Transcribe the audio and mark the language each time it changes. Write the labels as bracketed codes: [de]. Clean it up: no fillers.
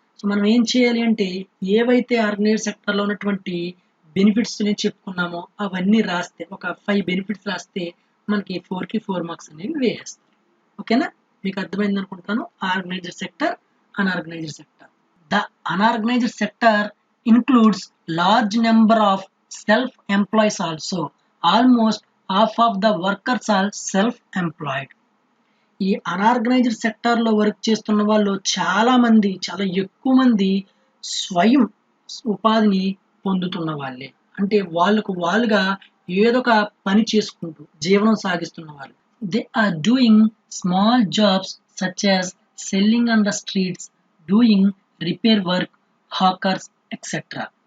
[te] So మనం ఏం చేయాలి అంటే ఏవైతే ఆర్గనైజ్డ్ సెక్టార్లో ఉన్నటువంటి బెనిఫిట్స్ నేను చెప్పుకున్నామో అవన్నీ రాస్తే, ఒక 5 బెనిఫిట్స్ రాస్తే మనకి 4కి 4 మార్క్స్ అనేవి వేసేస్తారు. ఓకేనా, మీకు అర్థమైంది అనుకుంటాను. Organised sector, unorganised sector. [en] The unorganized sector includes large number of self-employees also. Almost half of the workers are self-employed. [te] ఈ అన్ఆర్గనైజ్డ్ సెక్టార్లో వర్క్ చేస్తున్న వాళ్ళు చాలా ఎక్కువ మంది స్వయం ఉపాధిని పొందుతున్న వాళ్ళే. అంటే వాళ్ళుగా ఏదో ఒక పని చేసుకుంటూ జీవనం సాగిస్తున్న వాళ్ళు. [en] They are doing small jobs such as selling on the streets, doing repair work, hawkers et cetera.